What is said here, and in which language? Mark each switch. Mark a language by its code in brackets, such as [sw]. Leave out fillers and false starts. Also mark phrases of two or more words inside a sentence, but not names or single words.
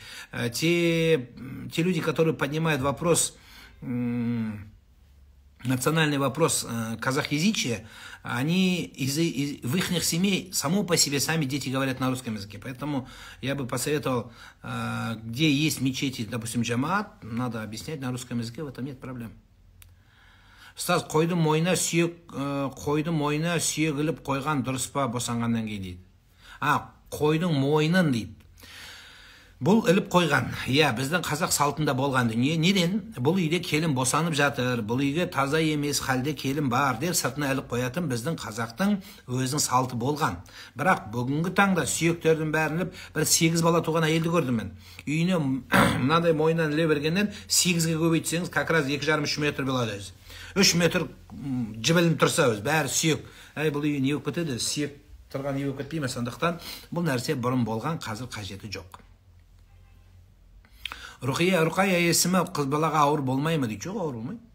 [ru] Те люди, которые поднимают вопрос, национальный вопрос казахязичия, они в их семей само по себе сами дети говорят на русском языке. Поэтому я бы посоветовал, где есть мечети, допустим, джамаат, надо объяснять на русском языке, в этом нет проблем. [kk] Ұстаз, қойдың мойнына сүйек іліп қойған дұрыс па босанғаннан кейін дейді. Қойдың мойнын дейді. Бұл іліп қойған. Біздің қазақ салтында болған дүние. Неден? Бұл үйде келін босанып жатыр, бұл үйге таза емес халде келін бар деп сыртына іліп қоятын біздің қазақтың өзінің салты болған. Бірақ бүгінгі таңда сүйектердің бәрін іліп, бір 8 бала туған әйелді көрдім мен. Үйіне мынандай мойнынан іле бергеннен 8-ге көбейтсеңіз, [ru] как раз [kk] 2,5-3 метр болады өзі. 3 метр жібілініп тұрса өзі, бәрі сүйек. Бұл үй не болып кетеді? Сүйек тұрған үй болып кетпей ме? Сондықтан бұл нәрсе бұрын болған, қазір қажеті жоқ. Руқия есімі қыз балаға ауыр болмай ма дейді. Жоқ, ауыр болмайды.